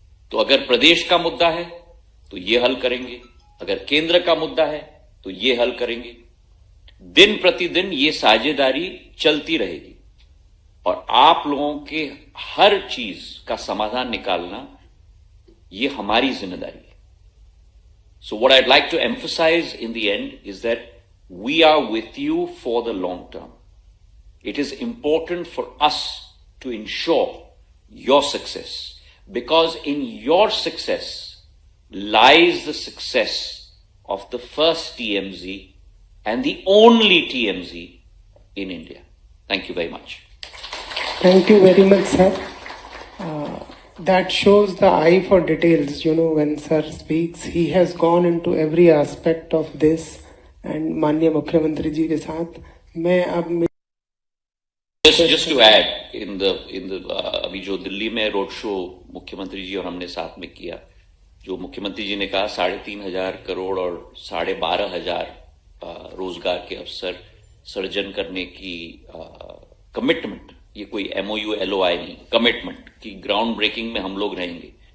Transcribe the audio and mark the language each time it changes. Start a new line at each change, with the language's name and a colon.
Hindi: तो अगर प्रदेश का मुद्दा है तो ये हल करेंगे, अगर केंद्र का मुद्दा है तो ये हल करेंगे। दिन प्रतिदिन ये साझेदारी चलती रहेगी और आप लोगों के हर चीज का समाधान निकालना ये हमारी जिम्मेदारी है।
English: So what I'd like to emphasize in the end is that we are with you for the long term. It is important for us to ensure your success, because in your success lies the success of the first TMZ and the only TMZ in India. Thank you very much. Thank you very much, sir. That shows the eye for details. You know, when sir speaks, he has gone into every aspect of this.
Hindi: And माननीय मुख्यमंत्री जी के साथ मैं अब
English: just to add in the
Hindi: अभी जो दिल्ली में road show मुख्यमंत्री जी और हमने साथ में किया, जो मुख्यमंत्री जी ने कहा 3,500 करोड़ और 12,500 रोजगार के अवसर सर्जन करने की कमिटमेंट, ये कोई MOU LOI नहीं, कमिटमेंट की ग्राउंड ब्रेकिंग में हम लोग रहेंगे।